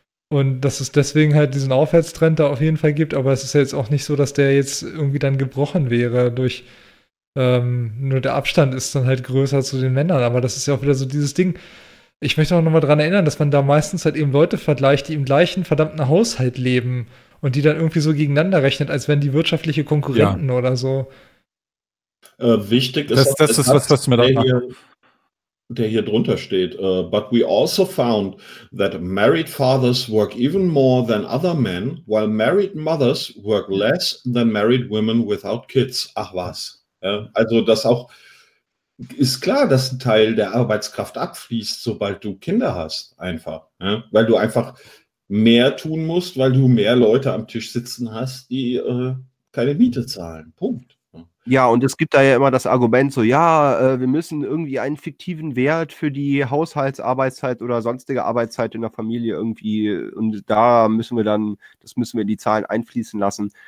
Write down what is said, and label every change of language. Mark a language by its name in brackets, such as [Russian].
[German] Und dass es deswegen halt diesen Aufwärtstrend da auf jeden Fall gibt, aber es ist ja jetzt auch nicht so, dass der jetzt irgendwie dann gebrochen wäre durch, nur der Abstand ist dann halt größer zu den Männern, aber das ist ja auch wieder so dieses Ding. Ich möchte auch nochmal daran erinnern, dass man da meistens halt eben Leute vergleicht, die im gleichen verdammten Haushalt leben und die dann irgendwie so gegeneinander rechnet, als wären die wirtschaftliche Konkurrenten oder so. Wichtig ist, das ist was mir da macht. Der hier drunter steht, [English] but we also found that married fathers work even more than other men, while married mothers work less than married women without kids. [German] Ach was. Ja, also das auch, ist klar, dass ein Teil der Arbeitskraft abfließt, sobald du Kinder hast, einfach. Ja, weil du einfach mehr tun musst, weil du mehr Leute am Tisch sitzen hast, die keine Miete zahlen. Punkt. Ja, und es gibt da ja immer das Argument so, ja, wir müssen irgendwie einen fiktiven Wert für die Haushaltsarbeitszeit oder sonstige Arbeitszeit in der Familie irgendwie, und da müssen wir dann, das müssen wir in die Zahlen einfließen lassen.